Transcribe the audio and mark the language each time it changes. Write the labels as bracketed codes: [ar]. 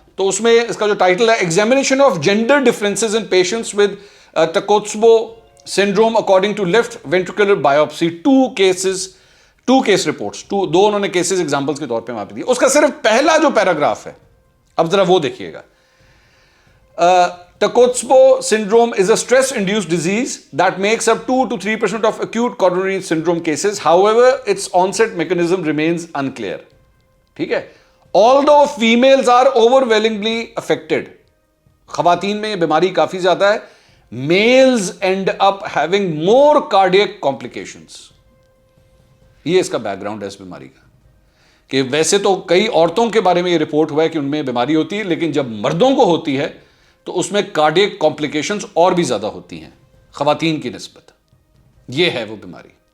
[ur] تو اس میں اس کا جو ٹائٹل ہے [en] examination of gender differences in patients with takotsubo syndrome according to left ventricular biopsy, [ur] 2 case reports, 2 انہوں نے کیسز ایگزامپلس کے طور پہ وہاں پہ دی. اس کا صرف پہلا جو پیراگراف ہے, اب ذرا وہ دیکھیے گا. [en] Takotsubo syndrome is a stress-induced disease that makes up 2 to 3% of acute coronary syndrome cases. However, its onset mechanism remains unclear. [ur] ٹھیک ہے. [en] Although females are overwhelmingly affected, [ur] خواتین میں یہ بیماری کافی زیادہ ہے. [en] Males end up having more cardiac complications. [ur] یہ اس کا بیک گراؤنڈ ہے اس بیماری کا, کہ ویسے تو کئی عورتوں کے بارے میں یہ رپورٹ ہوا ہے کہ ان میں بیماری ہوتی ہے, لیکن جب مردوں کو ہوتی ہے تو اس میں کارڈیک کمپلیکیشنز اور بھی زیادہ ہوتی ہیں خواتین کی نسبت. یہ ہے وہ بیماری.